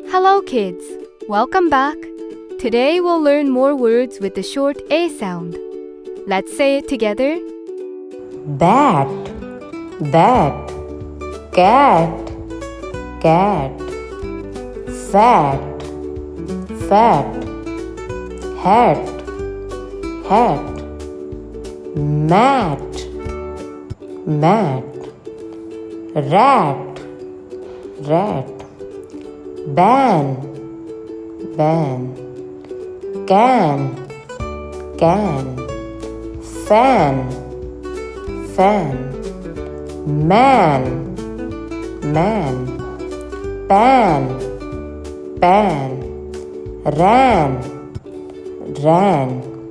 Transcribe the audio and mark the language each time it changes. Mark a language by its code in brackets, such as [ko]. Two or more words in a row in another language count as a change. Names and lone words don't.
[en] Hello kids, welcome back. Today we'll learn more words with the short A sound. Let's say it together. Bat, bat, cat, cat, fat, fat, hat, hat, mat, mat, rat, rat, ban, ban, can, can, fan, fan, man, man, pan, pan, ran, ran,